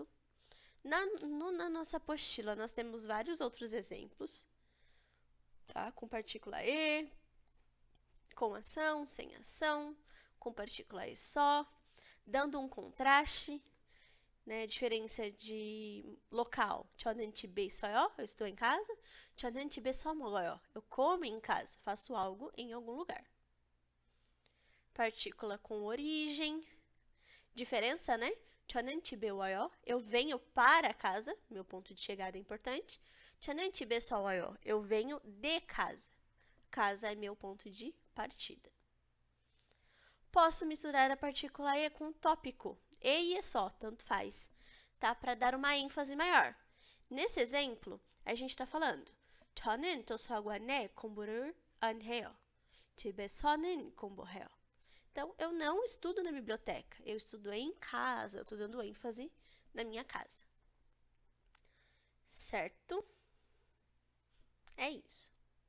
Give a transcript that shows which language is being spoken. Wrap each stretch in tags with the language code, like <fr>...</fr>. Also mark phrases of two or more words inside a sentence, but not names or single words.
<pt>Na nossa apostila, nós temos vários outros exemplos, tá? Com partícula E, com ação, sem ação, com partícula E só, dando um contraste, né? Diferença de local.</pt> <ko>저는 집에 있어요.</ko> <pt>Eu estou em casa.</pt> <ko>저는 집에서 먹어요.</ko> <pt>Eu como em casa. Faço algo em algum lugar. Partícula com origem. Diferença, né?</pt> <ko>저는 집에 와요.</ko> <pt>Eu venho para casa. Meu ponto de chegada é importante.</pt> <ko>저는 집에서 와요.</ko> <pt>Eu venho de casa. Casa é meu ponto de partida. Posso misturar a partícula E com tópico. E é só, tanto faz, tá? Para dar uma ênfase maior. Nesse exemplo, a gente está falando</pt> <ko>저는 도서관에 공부를 안 해요. 집에서는 공부해요.</ko> <pt>Então, eu não estudo na biblioteca, eu estudo em casa, eu estou dando ênfase na minha casa. Certo? É isso.</pt>